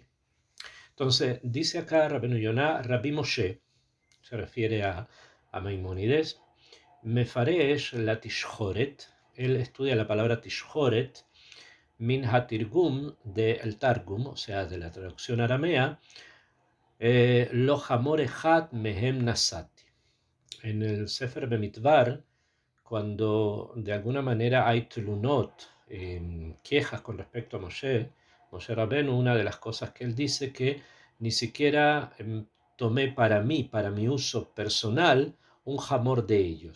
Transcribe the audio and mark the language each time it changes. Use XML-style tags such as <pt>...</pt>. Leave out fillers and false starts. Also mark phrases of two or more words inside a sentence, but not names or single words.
<es>Entonces, dice acá Rabbeinu Yonah, Rabbi Moshe, se refiere a Maimónides,</es> <he>מפרש לה תשחורת,</he> <es>él estudia la palabra Tishhoret,</es> <he>מן התרגום</he> <es>del Targum, o sea, de la traducción aramea,</es> <he>לא חמור אחד מהם נשאתי.</he> <es>En el Sefer Bemidbar, cuando de alguna manera hay tlunot, quejas con respecto a Moshe Rabbeinu, una de las cosas que él dice que ni siquiera tomé para mi uso personal, un jamor de ellos.</es>